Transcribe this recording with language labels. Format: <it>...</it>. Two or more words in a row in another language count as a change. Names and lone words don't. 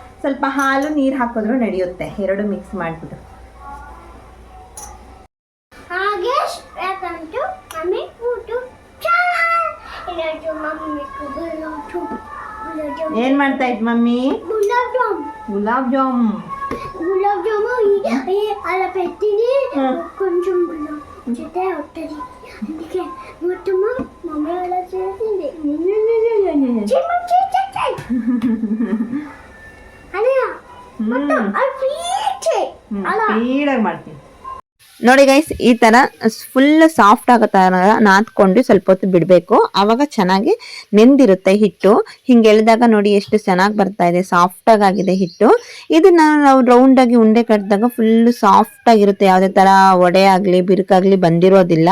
<kn>ಸ್ವಲ್ಪ ಹಾಲು ನೀರು ಹಾಕಿದ್ರು ನಡೆಯುತ್ತೆ, ಎರಡು ಮಿಕ್ಸ್ ಮಾಡಿಬಿಟ್ಟು. ಏನ್ ಮಾಡ್ತಾ ಇದ್ ಮಮ್ಮಿ? ಗುಲಾಬ್ ಜಾಮ್</kn> <te>అలా పెట్టిని కొంచెం జొతే అవుతుంది. అందుకే మొత్తం మమ్మీ అలా చేసింది. మొత్తం</te> <kn>ಸ್ಪೀಡಾಗಿ ಮಾಡ್ತೀನಿ ನೋಡಿ ಗೈಸ್. ಈ ತರ</kn> <en>full soft</en> <kn>ಆಗೋ ತರ ನಾದ್ಕೊಂಡು ಸ್ವಲ್ಪ ಹೊತ್ತು ಬಿಡಬೇಕು, ಆವಾಗ ಚೆನ್ನಾಗಿ ನೆಂದಿರುತ್ತೆ ಹಿಟ್ಟು. ಹಿಂಗೆ ಎಳೆದಾಗ ನೋಡಿ ಎಷ್ಟು ಚೆನ್ನಾಗಿ ಬರ್ತಾ ಇದೆ, ಸಾಫ್ಟ್ ಆಗಿದೆ ಹಿಟ್ಟು. ಇದನ್ನ ನಾವು ರೌಂಡ್ ಆಗಿ ಉಂಡೆ ಕಟ್ಟಿದಾಗ</kn> <en>full soft</en> <kn>ಆಗಿರುತ್ತೆ, ಯಾವುದೇ ತರ ಒಡೆ ಆಗ್ಲಿ ಬಿರುಕಾಗ್ಲಿ ಬಂದಿರೋದಿಲ್ಲ.</kn>